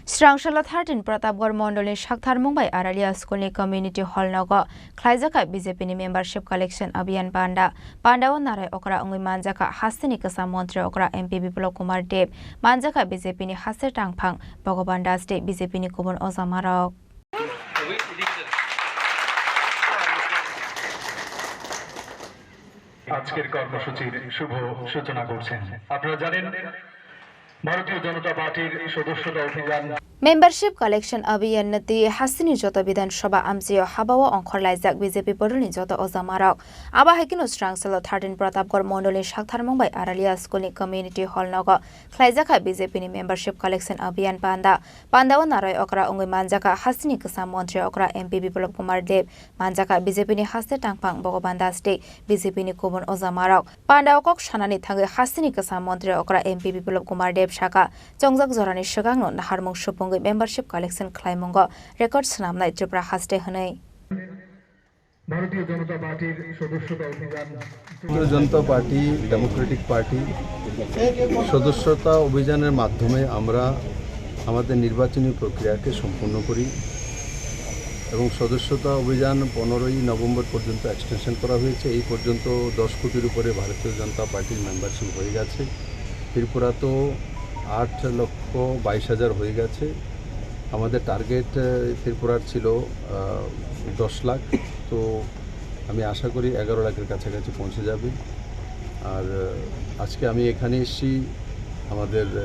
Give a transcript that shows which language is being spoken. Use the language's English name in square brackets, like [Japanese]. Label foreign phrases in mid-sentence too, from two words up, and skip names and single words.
[Kok Borok] Srangshala 13 Pratapgarh Mandalni Shakthar Mumbai Aralia School Community Hall Nago Khlaijaka BJP ni [English] membership collection [Kok Borok] Abhiyan Pandao Narai Okra Ongui Manjakha Hastini Kasa Montri Okra MP Biplab Kumar Manjakha BJP ni Haste Tangphang Bhagavan Das BJP ni Kumar Ozamarok [Bangla] আজকের কর্মসূচির শুভ সূচনা করছেন আপনারা জানেন ভারতীয় জনতা পার্টির সদস্যতা অভিযান [English] Membership collection [Kok Borok] Abhiyan nati Hastini Jota Bidan Sabha Amsio Habawa Onkhorlaijak BJP Bodolni Jota Ozamarok Aba Hakino Srangshala 13 Pratapgarh Mandalni Shakthar Mumbai Aralia School Community Hall Nago Khlaijaka BJP ni [English] membership collection [Kok Borok] Abhiyan Pandao Narai Okra Ongui Manjakha Hastini Kasa Montri Okra MP Biplab Kumar Manjakha BJP ni Haste Tangphang Bhagavan Das BJP ni Kumar Ozamarok Pandao Kok Shanani Thangi Hastini Kasa Montri Okra MP Biplab Kumar Shaka Jongjak Jorani Shagangno Naharmung Shupung [English] membership collection [Kok Borok] Klaimongo record Snamnai Tripura Haste Hanai [Bangla] ভারতীয় জনতা পার্টির সদস্যতা অভিযান জনতা পার্টি ডেমোক্রেটিক পার্টি সদস্যতা অভিযানের মাধ্যমে আমরা আমাদের নির্বাচনী প্রক্রিয়াকে সম্পূর্ণ করি এবং সদস্যতা অভিযান 15ই নভেম্বর পর্যন্ত এক্সটেনশন করা হয়েছে এই পর্যন্ত 10 কোটির উপরে ভারতীয় জনতা পার্টির মেম্বারশিপ হয়ে গেছে ত্রিপুরা তো 8,22,000 হয়ে গেছে আমাদের টার্গেট ত্রিপুরার ছিল 10 লাখ তো আমি আশা করি 11 লাখের কাছাকাছি পৌঁছে যাবে আর আজকে আমি এখানে এসেছি আমাদের